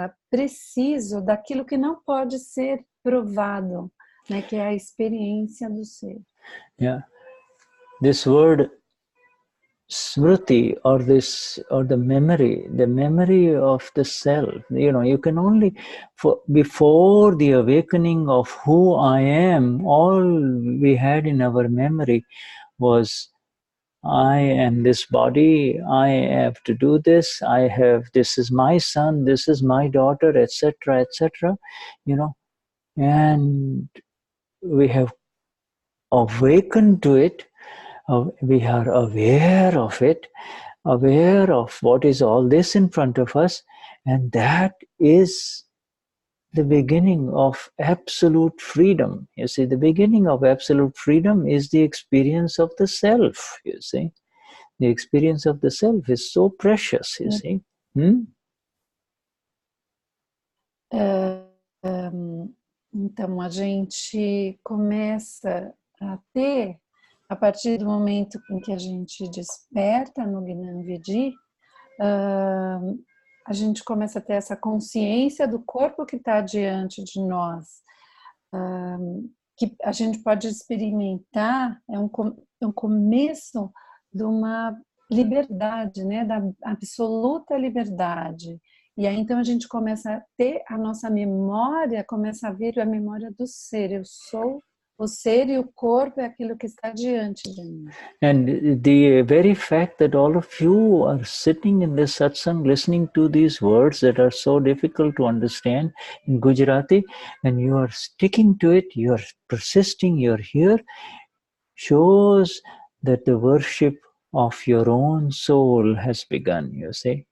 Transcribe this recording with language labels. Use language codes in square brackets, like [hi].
[pt] preciso daquilo que não pode ser provado, né, que é a experiência do ser. [en] Yeah, this word smriti, or the memory of the self. You know, you can only, before the awakening of who I am, all we had in our memory was, I am this body, I have to do this, this is my son, this is my daughter, etc., etc., you know, and we have awakened to it. We are aware of it, aware of what is all this in front of us, And that is the beginning of absolute freedom. You see, the beginning of absolute freedom is the experience of the self, you see. The experience of the self is so precious, you see. [pt] Então, a gente começa a ter, a partir do momento em que a gente desperta no Gnani Vidhi, a gente começa a ter essa consciência do corpo que está diante de nós, que a gente pode experimentar, é um começo de uma liberdade, né, da absoluta liberdade. E aí então a gente começa a ter a nossa memória, começa a vir a memória do ser. Eu sou o ser e o corpo é aquilo que está diante de mim. [en] And the very fact that all of you are sitting in this satsang listening to these words that are so difficult to understand in Gujarati, and you are sticking to it, you are persisting, you are here, shows that the worship of your own soul has begun, you see.